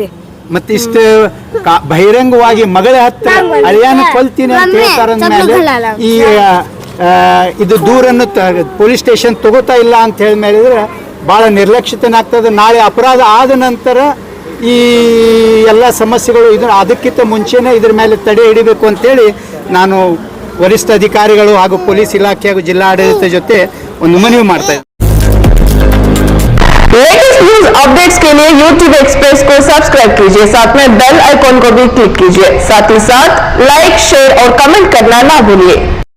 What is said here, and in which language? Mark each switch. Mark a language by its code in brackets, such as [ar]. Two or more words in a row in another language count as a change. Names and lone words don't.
[kn] ಮತ್ತೆ ಇಷ್ಟು ಬಹಿರಂಗವಾಗಿ ಮಗಳ ಹತ್ರ ಅಳಿಯಾನ ಕೊಲ್ತೀನಿ ಅಂತ ಹೇಳ್ತಾರ ಮೇಲೆ ಈ ಇದು ದೂರನ್ನು ಪೊಲೀಸ್ ಸ್ಟೇಷನ್ ತಗೋತಾ ಇಲ್ಲ ಅಂತ ಹೇಳಿ ಹೇಳಿದ್ರೆ ಭಾಳ ನಿರ್ಲಕ್ಷಿತನಾಗ್ತದೆ. ನಾಳೆ ಅಪರಾಧ ಆದ ನಂತರ ಈ ಎಲ್ಲ ಸಮಸ್ಯೆಗಳು ಅದಕ್ಕಿಂತ ಮುಂಚೆನೇ ಇದ್ರ ಮೇಲೆ ತಡೆ ಹಿಡಿಬೇಕು ಅಂತೇಳಿ ನಾನು ವರಿಷ್ಠ ಅಧಿಕಾರಿಗಳು ಹಾಗೂ ಪೊಲೀಸ್ ಇಲಾಖೆ ಹಾಗೂ ಜಿಲ್ಲಾಡಳಿತ ಜೊತೆ ಒಂದು ಮನವಿ ಮಾಡ್ತಾ ಇದ್ದೀನಿ. [hi] लेटेस्ट न्यूज अपडेट्स के लिए YouTube एक्सप्रेस को सब्सक्राइब कीजिए, साथ में बेल आइकॉन को भी क्लिक कीजिए, साथ ही साथ लाइक, शेयर और कमेंट करना ना भूलिए।